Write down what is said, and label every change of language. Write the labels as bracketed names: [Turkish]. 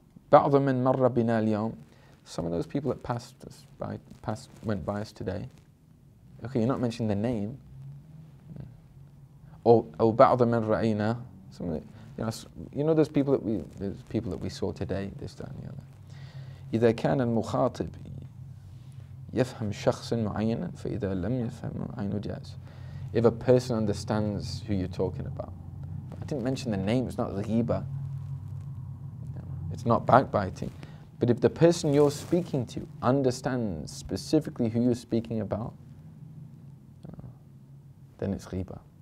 [Arabic] بَعْضَ مَنْ مَرَّ بِنَا الْيَوْمِ, [English] some of those people that went by us today. Okay, you're not mentioning the name. Or [Arabic] بَعْضَ مَنْ رَأَيْنَا, [English] some of the, you know those people that we saw today, this, that, and the other. [Arabic] إذا كان المخاطب يفهم شخصا معينا فإذا لم يفهم عين جاز. [English] If a person understands who you're talking about, but I didn't mention the name, it's not ghiba, it's not backbiting, but if the person you're speaking to understands specifically who you're speaking about, then it's ghiba.